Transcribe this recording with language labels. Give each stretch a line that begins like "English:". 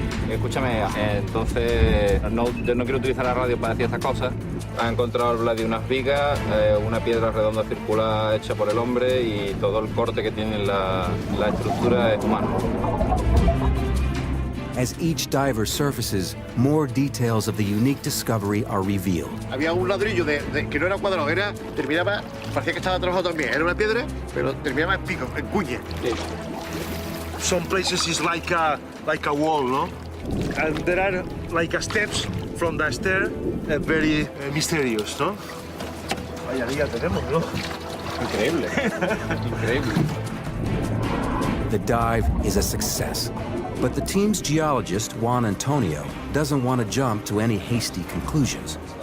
Spanish: Escúchame, entonces yo no quiero utilizar la radio para decir estas cosas. Ha encontrado Vladi unas vigas, una piedra redonda circular hecha por el hombre y todo el corte que tiene la estructura es humano.
English: As each diver surfaces, more details of the unique discovery are revealed.
Spanish: Había un ladrillo que no era cuadrado, terminaba, parecía que estaba trabajado también. Era una piedra, pero terminaba en pico, en cuña. Sí.
English: Some places is like a wall, no? And there are like steps from the stair, very mysterious, no?
Spanish: Vaya día tenemos, ¿no? Increíble, increíble.
English: The dive is a success, but the team's geologist, Juan Antonio, doesn't want to jump to any hasty conclusions.